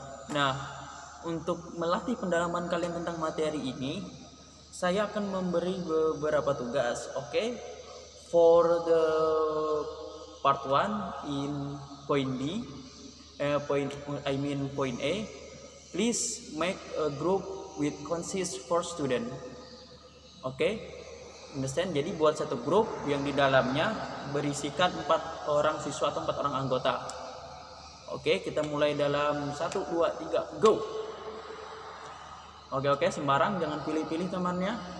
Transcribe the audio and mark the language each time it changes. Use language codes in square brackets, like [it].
[id] Nah, untuk melatih pendalaman kalian tentang materi ini, saya akan memberi beberapa tugas. Oke? [en] For the part 1 in point B, point A, please make a group with consist 4 student. Oke, understand? [id] Jadi buat satu grup yang di dalamnya berisikan 4 orang siswa atau 4 orang anggota. Oke, kita mulai dalam 1, 2, 3, go. Oke, sembarang, jangan pilih-pilih temannya.